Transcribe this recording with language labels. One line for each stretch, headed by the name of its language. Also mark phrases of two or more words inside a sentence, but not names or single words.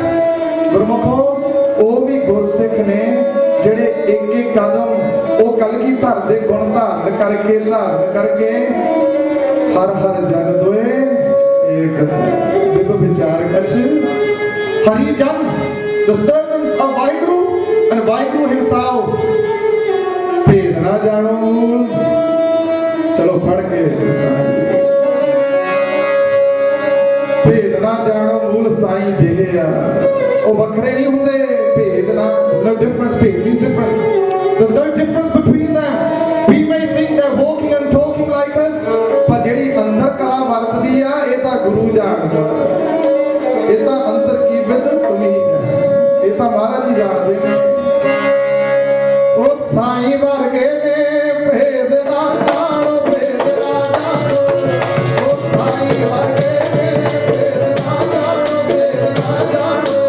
Punjabi: ਗੁਰਮੁਖੋ ਉਹ ਵੀ ਗੁਰਸਿੱਖ ਨੇ ਜਿਹੜੇ ਇੱਕ ਇੱਕ ਕਦਮ ਉਹ ਕਲਗੀਧਰ ਦੇ ਗੁਣ ਧਾਰਨ ਕਰਕੇ ਹਰ ਜਨ ਦੋਏ ਇੱਕ ਬਿਬ ਵਿਚਾਰ ਕਛ ਹਰੀ ਜਨ,
English: the servants of ਵਾਹਿਗੁਰੂ and ਵਾਹਿਗੁਰੂ himself।
Punjabi: ਭੇਦ ਨਾ ਜਾਣੋ ਮੂਲ, ਚਲੋ ਫੜ ਕੇ ਭੇਦ ਨਾ ਜਾਣੋ ਮੂਲ ਸਾਈਂ ਜਿਹੇ ਆ। ਉਹ ਵੱਖਰੇ ਨਹੀਂ ਹੁੰਦੇ, ਭੇਦ ਨਾ,
English: no difference, ਭੇਦ is difference, there's no difference between them। We may think they're walking and talking like us,
Punjabi: ਪਰ ਜਿਹੜੀ ਅੰਦਰ ਕਲਾ ਵਰਤਦੀ ਆ ਇਹ ਤਾਂ ਗੁਰੂ ਜਾਣਦਾ, ਇਹ ਤਾਂ ਅੰਦਰ ਕੀ ਵਿਦ ਤੁਮੀ ਹੈ, ਇਹ ਤਾਂ ਮਹਾਰਾਜ ਜੀ ਜਾਣਦੇ ਨੇ। ਉਹ ਸਾਈਂ ਵਰਗੇ ਨੇ ਭੇਦ ਨਾ ਜਾਣੋ, ਭੇਦ ਨਾ ਜਾਣੋ, ਉਹ ਸਾਈਂ ਵਰਗੇ ਨੇ ਭੇਦ ਨਾ ਜਾਣੋ, ਭੇਦ ਨਾ ਜਾਣੋ,